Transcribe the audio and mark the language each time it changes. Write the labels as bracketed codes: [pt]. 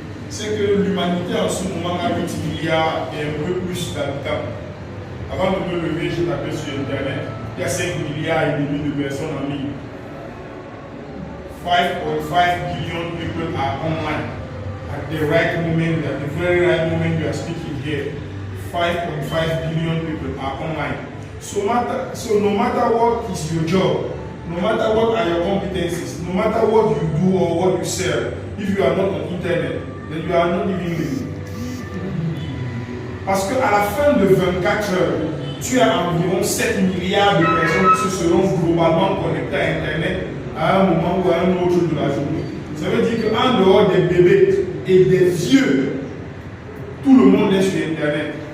[fr] C'est que l'humanité en ce moment a 8 milliards et un peu plus d'habitants. Avant de me lever, j'ai tapé sur Internet. Il y a 5 milliards et demi de personnes en ligne. [en] 5.5 billion people are online. At the right moment, at the very right moment you are speaking here, 5.5 billion people are online. So no matter what is your job, no matter what are your competencies, no matter what you do or what you sell, if you are not on internet, then you are not even living. [fr] Parce qu'à la fin de 24 heures, tu as environ 7 milliards de personnes qui se seront globalement connectées à internet à un moment ou à un autre de la journée. Ça veut dire qu'en dehors des bébés et des vieux, tout le monde est sur internet.